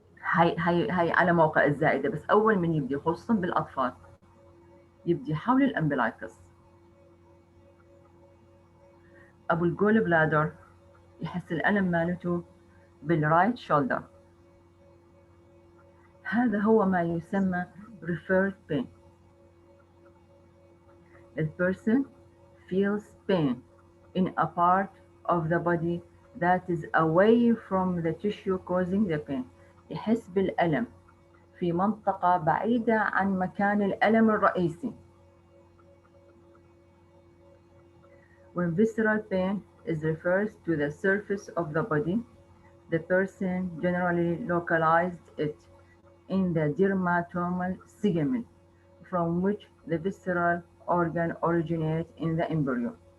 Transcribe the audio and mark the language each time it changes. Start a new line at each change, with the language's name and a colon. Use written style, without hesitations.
Arabic: هاي على موقع الزائدة، بس أول من يبدي خصوصا بالأطفال يبدي حول الأمبلايكس. أبو الجول بلادر يحس الألم مالته بالرايت شولدر. هذا هو ما يسمى referred pain.
English: The person feels pain in a part of the body that is away from the tissue causing the pain.
Arabic: يحس بالألم في منطقة بعيدة عن مكان الألم الرئيسي.
English: When visceral pain is refers to the surface of the body, the person generally localized it in the dermatomal segment from which the visceral organ originates in the embryo.